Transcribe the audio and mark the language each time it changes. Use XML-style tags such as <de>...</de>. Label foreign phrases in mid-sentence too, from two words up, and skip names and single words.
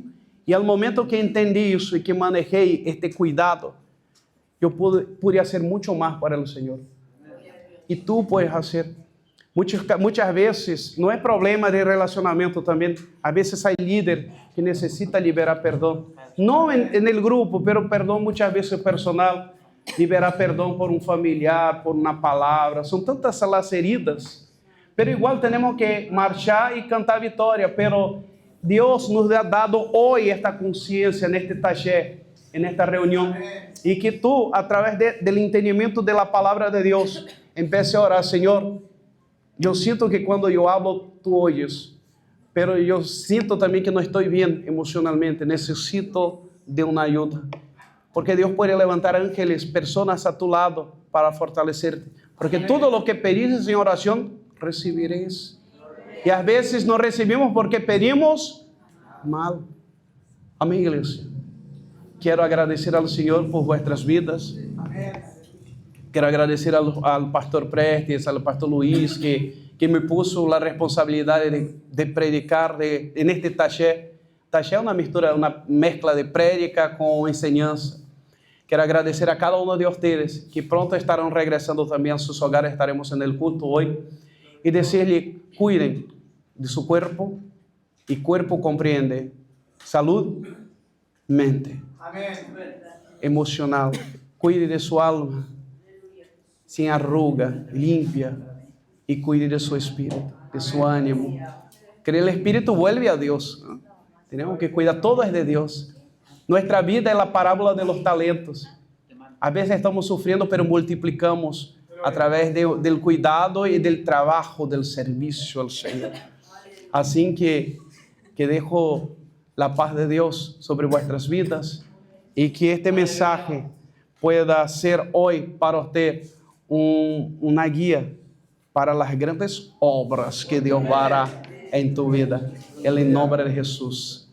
<es>Y al momento que entendí eso y que manejé este cuidado, yo pude hacer mucho más para el Señor. Y tú puedes hacer. Muchas veces, no es problema de relacionamiento también. A veces hay líder que necesita liberar perdón. No en el grupo, pero perdón muchas veces personal.</es> <pt>Liberar perdão por um familiar, por uma palavra. São tantas</pt> <es>las heridas. Pero igual tenemos que marchar</es> <pt>e cantar vitória. Pero Deus</pt> <es>nos ha dado</es> <pt>hoje esta consciência neste taller, nesta reunião. E que tu, a través do entendimento da palavra de Deus,</pt> <es>empiece a orar,</es> <pt>Senhor. Eu sinto que quando eu hablo,</pt> <es>tu oyes.</es> <pt>Pero eu sinto também que não estou bem emocionalmente. Necessito de uma ajuda.</pt> <es>Porque Dios puede levantar ángeles, personas a tu lado para fortalecerte. Porque todo lo que pedís en oración, recibiréis. Y a veces no recibimos porque pedimos mal. Amén, iglesia. Quiero agradecer al Señor por vuestras vidas. Quiero agradecer al pastor Prestes, al pastor Luis, que me puso la responsabilidad de predicar en este taller.</es> <pt>Taller é uma mezcla de prédica com enseñanza. Quero agradecer a cada um de vocês que pronto estarão regressando também a seus hogares. Estaremos no culto hoje. E dizer-lhe, cuidem de seu corpo. E corpo compreende saúde, mente, emocional. Cuide de sua alma, sem arruga, limpia. E cuide de seu espírito, de seu ânimo. Que o espírito vuelve a Deus, ¿no?</pt> <es>Tenemos que cuidar, todo es de Dios. Nuestra vida es la parábola de los talentos. A veces estamos sufriendo, pero multiplicamos a través del cuidado y del trabajo, del servicio al Señor. Así que dejo la paz de Dios sobre vuestras vidas y que este mensaje pueda ser hoy para usted una guía para las grandes obras que Dios hará en tu vida, en el nombre de Jesús.</es>